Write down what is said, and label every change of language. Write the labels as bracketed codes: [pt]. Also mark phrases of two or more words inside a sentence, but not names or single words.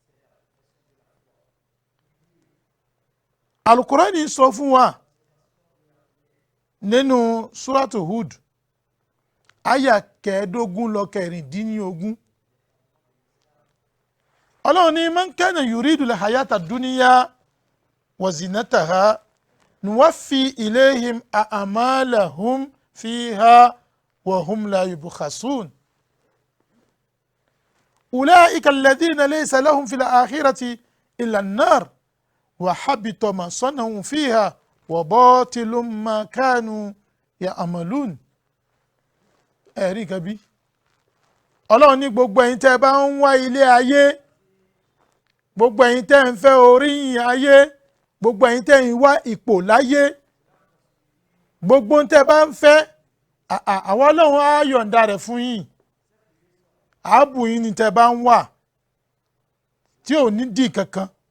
[yo] Al-Qur'ani sọ fún wa nínú Suratu Hud àyà 15 lọ 16 ọlọ́run ní [ar] من كان يريد الحياة الدنيا وزينتها نوف إليهم أعمالهم فيها وهم لا يبخسون أولئك الذين ليس لهم في الآخرة إلا النار وحبط ما صنعوا فيها وباطل ما كانوا يعملون. [yo] ẹ̀rí kan bí ọlọ́run ní gbogbo ẹ̀yin tẹ́ ẹ bá ń wá ilé ayé gbogbo ẹ̀yin tẹ́ ń fẹ́ oríyìn ayé gbogbo ẹ̀yin tẹ́ ń wá ipò láyé gbogbo ń tẹ́ bá ń fẹ́ àwọn ọlọ́run á yọ̀ǹda rẹ̀ fún yín ààbò yín ni tẹ́ bá ń wà tí ò ní dì kankan